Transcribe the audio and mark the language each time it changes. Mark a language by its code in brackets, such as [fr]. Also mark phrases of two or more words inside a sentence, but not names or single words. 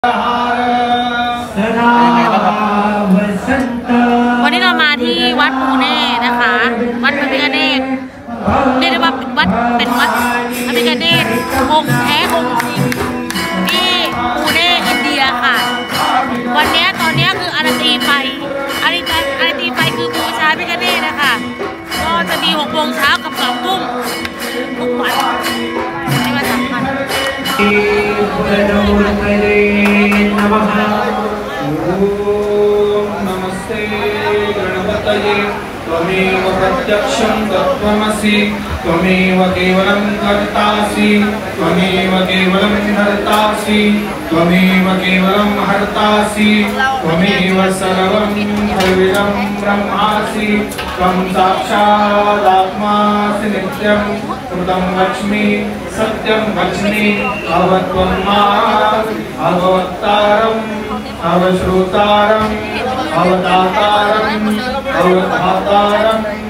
[th] วันนี้เรามาที่วัดปูเน่นะคะวัดพระพิฆเนศเรียกได้ว่าเป็นวัดพระพิฆเนศองค์แท้องค์จริงที่ปูเน่อินเดียค่ะวันนี้ตอนนี้คืออาราตีไฟคือบูชาพระพิฆเนศนะคะก็จะมี6 โมงเช้ากับ2 ทุ่มทุกวันในวันสำคัญ [sa] त्वमेव प्रत्यक्षं तत्त्वमसि त्वमेव केवलं कर्तासि त्वमेव केवलं हर्तासि त्वमेव केवलं हर्तासि त्वमेव सर्वं खल्विदं ब्रह्मासि त्वं साक्षादात्मासि नित्यं कृतं वच्मि सत्यं वच्मि अवत्वं माम् अवतारम् अवश्रुतारम् अवतातारम् अवधातारम्